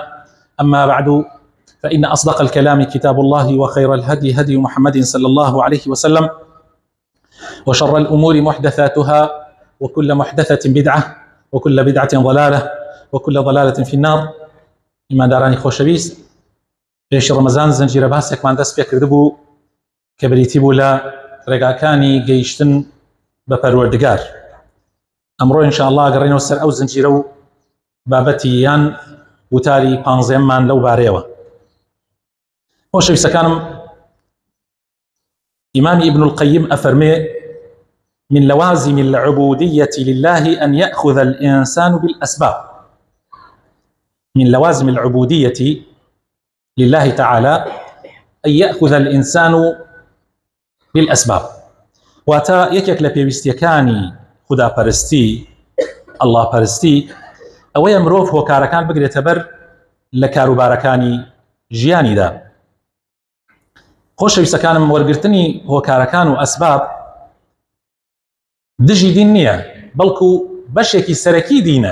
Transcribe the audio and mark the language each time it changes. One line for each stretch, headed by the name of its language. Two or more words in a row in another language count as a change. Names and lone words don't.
Arabic: أما بعد، فإن أصدق الكلام كتاب الله، وخير الهدي هدي محمد صلى الله عليه وسلم، وشر الأمور محدثاتها، وكل محدثة بدعة، وكل بدعة ضلالة، وكل ضلالة في النار.
Central Kurdish: إمان داراني خوشويست، پێش ڕەمەزان زنجیرە باسێکمان دەست پێ کردبوو کە بریتی بوو لە ڕێگاکانی گەیشتن بە پەروەردگار. ئەمڕۆ ئینشاءالله گەڕێنەوە سەر ئەو زنجیرە و بابەتی یان وتاری 15مان لەو بارەیەوە. خۆشەویستەکانم،
Arabic: إمام ابن القيم أفرمي: من لوازم العبودية لله أن يأخذ الإنسان بالأسباب. من لوازم العبودية لله تعالى أن يأخذ الإنسان بالأسباب.
Central Kurdish: واتا يكيك لبيوستيكاني خدا پرستی، الله پرستی، ئەوەیە مرۆڤ هۆکارەکان بگرێتە بەر لە کاروبارەکانی ژیانیدا. خۆشەویستەکانم، وەرگرتنی هۆکارەکان و ئەسباب دژی دین نییە، بەڵکو بەشێکی سەرەکی دینە.